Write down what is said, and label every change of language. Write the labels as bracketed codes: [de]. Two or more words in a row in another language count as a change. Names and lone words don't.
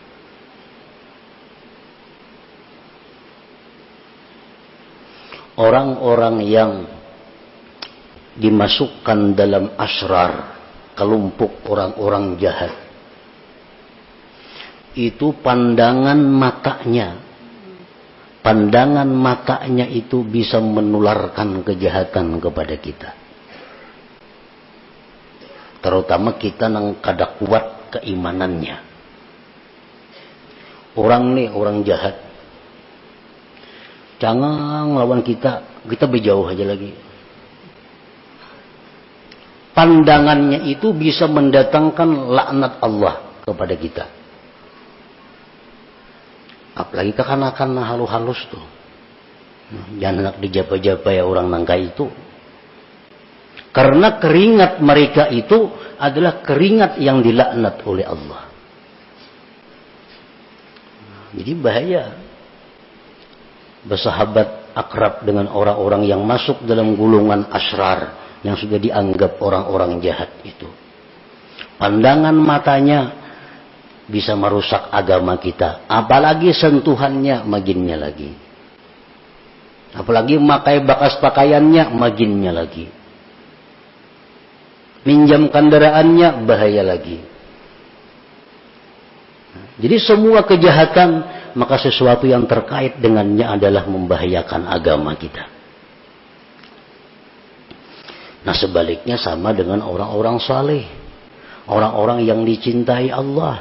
[id] Orang-orang yang dimasukkan dalam asrar, kelompok orang-orang jahat, itu pandangan matanya itu bisa menularkan kejahatan kepada kita, terutama kita [bjn] nang kada [id] kuat keimanannya. [bjn] Orang nih, orang jahat, jangan lawan kita berjauh aja lagi. [id] Pandangannya itu bisa mendatangkan laknat Allah kepada kita. [bjn] Apalagi kekanakan halus-halus tuh. Jangan nak dijapa-japa ya orang nangka itu. [id] Karena keringat mereka itu adalah keringat yang dilaknat oleh Allah. Jadi bahaya bersahabat akrab dengan orang-orang yang masuk dalam gulungan asrar, yang sudah dianggap orang-orang jahat itu. Pandangan matanya bisa merusak agama kita, apalagi sentuhannya [bjn] maginnya lagi, [id] apalagi [bjn] makai bakas pakaiannya maginnya lagi, [id] minjam kendaraannya bahaya lagi. Jadi semua kejahatan, maka sesuatu yang terkait dengannya adalah membahayakan agama kita. Nah sebaliknya sama dengan orang-orang saleh, orang-orang yang dicintai Allah.